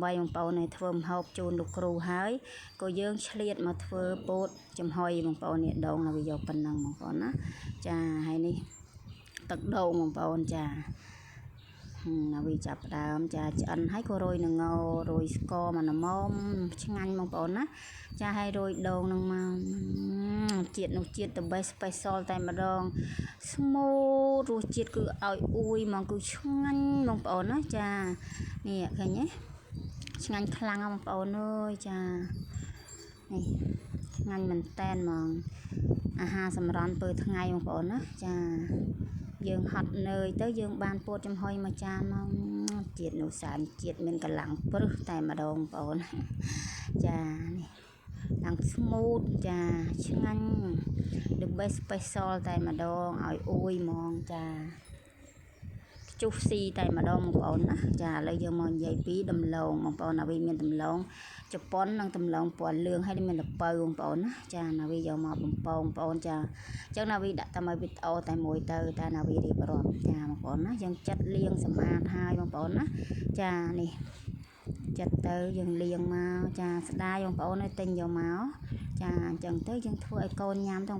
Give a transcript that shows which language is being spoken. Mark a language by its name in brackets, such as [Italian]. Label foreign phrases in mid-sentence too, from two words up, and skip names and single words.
[Khmer] ប្អូននេះធ្វើម្ហូបជូនលោកគ្រូហើយក៏យើងឆ្លៀតមកធ្វើពោតចំហុយបងប្អូននេះដូងណាវីយកប៉ុណ្ណឹងបង ប្អូនណាចាហើយនេះទឹកដូងបងប្អូនចាណាវីចាប់ផ្ដើមចាឆ្អិនហើយក៏រោយនឹងរោយ ស្ករមកល្មមឆ្ងាញ់បងប្អូនណាចាហើយរោយដូងនឹងមកជាតិនោះជាតិ [English] the best special [Khmer] តែម្ដងស្មូតរសជាតិគឺឲ្យអួយហ្មងគឺឆ្ងាញ់បងប្អូនណាចានេះឃើញទេឆ្ងាញ់ខ្លាំងបងប្អូនអើយចានេះឆ្ងាញ់មែនតែនហ្មងអាហារសម្រន់ពេលថ្ងៃបងប្អូន ណាចាយើងហត់នឿយទៅយើងបានពោតចំហុយមួយចានមកជាតិនោះសែនជាតិមានកម្លាំងព្រឹសតែម្ដងបងប្អូនចានេះឡើងស្មូតចាឆ្ងាញ់ [English] the best special [Khmer] តែម្ដងឲ្យអួយហ្មងចាជុះស៊ីតែម្ដងបងប្អូនណាចាឥឡូវយើងមកនិយាយពីដំឡូងបងប្អូនណាវីមានដំឡូងជប៉ុននិងដំឡូងពណ៌លឿងហើយមានល្ពៅបងប្អូនណាចាណា វីយកមកបំពងបងប្អូនចាអញ្ចឹងណាវីដាក់តែមកវីដេអូតែមួយទៅតែណាវីរៀបរាប់ចាបងប្អូនណាយើងចាត់លាងសម្អាតហើយបងប្អូនណាចានេះចាត់ទៅយើងលាងមកចាស្ដាយបងប្អូនឲ្យទិញយកមកចាអញ្ចឹងទៅយើងធ្វើឲ្យកូនញ៉ាំទៅបង